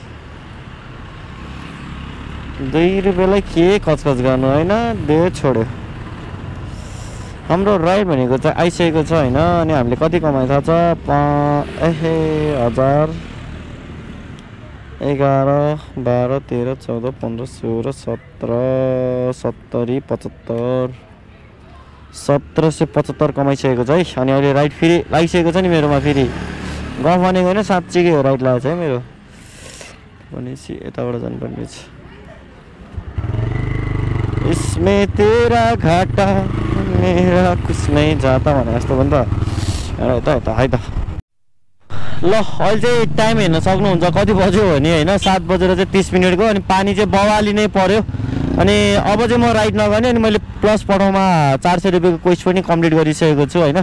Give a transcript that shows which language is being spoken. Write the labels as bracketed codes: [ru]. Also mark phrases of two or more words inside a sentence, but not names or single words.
[ne] 2 रुपियाँलाई के कचकच गर्नु होइन दे छोड्यो हाम्रो राइड भनेको चाहिँ आइसकेको छ होइन अनि हामीले कति कमाइ थाहा छ 1000 11 12 13 14 15 16 17 70 75 1775 कमाइसकेको छ है। अनि अहिले राइट फेरि लागिसकेको छ नि मेरोमा, फेरि गफ भनेको होइन साँच्चीकै हो राइट लागेको छ है मेरो। भनेपछि यताबाट जानुपर्ने छ। [hi] इसमें तेरा घाटा मेरा कुछ नहीं जाता [ne] भने जस्तो पनि त यता यता है त। ल अहिले चाहिँ टाइम हेर्न सक्नुहुन्छ कति बज्यो भने होइन 7 बजेर चाहिँ 30 मिनटको। अनि पानी चाहिँ बवाली नै पर्यो। अनि अब चाहिँ म राइड नगर्ने। अनि मैले प्लस पठाउमा 400 रुपियाँको क्वेस्ट पनि कम्प्लिट गरिसकेको छु होइन।